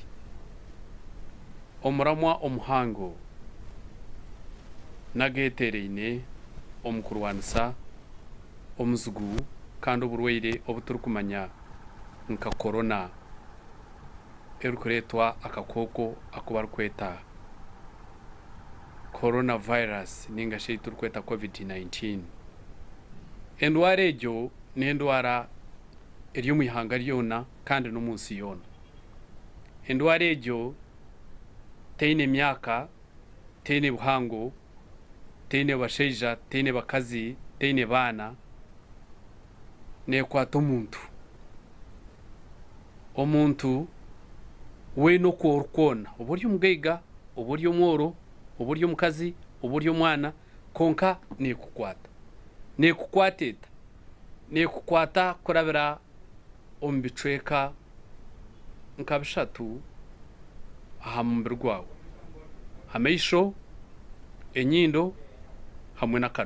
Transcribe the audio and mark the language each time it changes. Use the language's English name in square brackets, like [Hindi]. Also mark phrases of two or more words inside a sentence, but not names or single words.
[Nyankole] Omuramwa omuhango nagetereine omukurwanisa omuzugu kandi oburwaire obuturukumanya nka corona erukuretwa akakoko akubarkweta coronavirus ninga shei turukweta COVID-19. Endwara ejo n'endwara eri mu ihanga lyona kandi no munsi yona. Endwara ejo teine myaka, teine buhango, teine basheija, teine bakazi, teine bana, nekwata omuntu we no kworukona uburyo umugaiga, uburyo mworo, uburyo mukazi, uburyo mwana konka nekukwateta kurabira ombicweka nkabishatu aha mubiri gwawe, amaisho, enyindo hamwe n'akano.